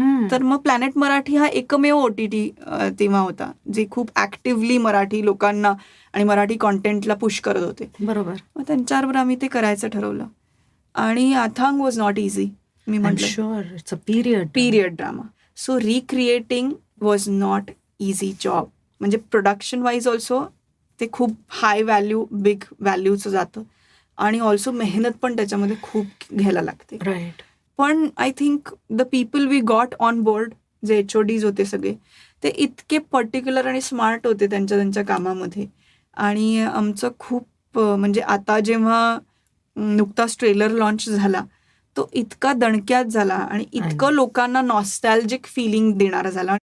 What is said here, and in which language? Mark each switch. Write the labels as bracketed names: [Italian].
[Marathi] तर मग प्लॅनेट मराठी हा एकमेव OTT तेव्हा होता, जे खूप ऍक्टिव्हली मराठी लोकांना आणि मराठी कॉन्टेंटला पुश करत होते. बरोबर. मग त्यांच्याबरोबर आम्ही ते करायचं ठरवलं. आणि अथांग [English] Was not easy. [Marathi] मी म्हटलं period drama. [English] So recreating was not easy job. [Marathi] म्हणजे [English] production wise also [Marathi] ते खूप हाय व्हॅल्यू, बिग व्हॅल्यूचं जातं. आणि ऑल्सो मेहनत पण त्याच्यामध्ये खूप घ्यायला लागते. [English] Right. पण I think the people we got on board [Marathi] जे HODs होते सगळे, ते इतके पर्टिक्युलर आणि स्मार्ट होते त्यांच्या कामामध्ये. आणि आमचं खूप म्हणजे आता जेव्हा नुकताच ट्रेलर लॉन्च झाला, तो इतका दणक्यात झाला आणि इतकं लोकांना नॉस्टॅल्जिक फिलिंग देणारा झाला.